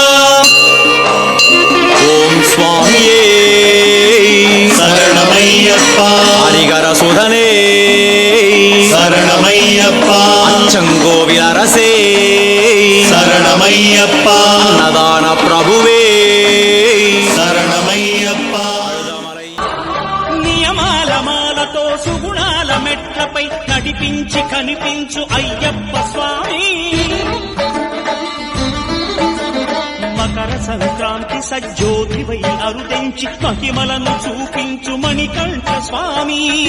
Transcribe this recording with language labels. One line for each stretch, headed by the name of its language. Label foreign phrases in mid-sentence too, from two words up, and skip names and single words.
Tamil: ஓம் சுவாமியே சரணமையப்பா. ஹரிகர சுதனே சரணமையப்பா. அச்சங்கோவில் அரசே சரணமையப்பா. அன்னதான பிரபுவே
Telugu: శరణమయ్యప్పా. నియమాలమాలతో సుగుణాల మెట్లపై నడిపించి కనిపించు అయ్యప్ప స్వామి. మకర సంక్రాంతి సజ్జోతివై అరుదెంచి మహిమలను చూపించు మణికంఠ స్వామి.